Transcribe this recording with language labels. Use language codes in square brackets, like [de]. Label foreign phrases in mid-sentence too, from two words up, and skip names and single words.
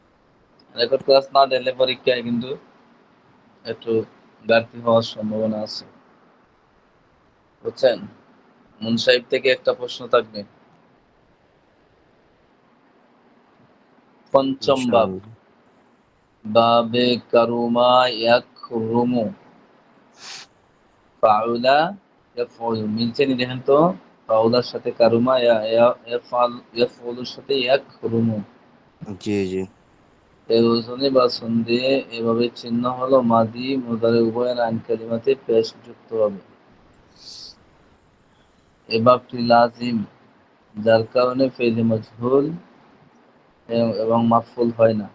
[bn] রেকর্ড ক্লাস না দিলে পরীক্ষায় কিন্তু একটু ঘাটতি হওয়ার সম্ভাবনা আছে, বুঝছেন? মুনসাহিব থেকে একটা প্রশ্ন থাকবে। পঞ্চম বাব, ইনশাআল্লাহ। [ar] বাবে كَرُمَ يَكْرُمُ، فَعُلَ يَفْعُلُ, [bn] মিলছে নি দেখেন তো? ফাউলার সাথে কারুমা, ইয়াফউলুর সাথে ইয়াকরুমু। জি জি। এর ওজনে বা সন্ধিয়ে এভাবে চিহ্ন হলো মাদি মুদারে উভয়ের আইন কালিমাতে পেশ যুক্ত হবে। এ বাবটি লাজিম, যার কারণে ফেলে মজহুল এবং মাফুল হয় না।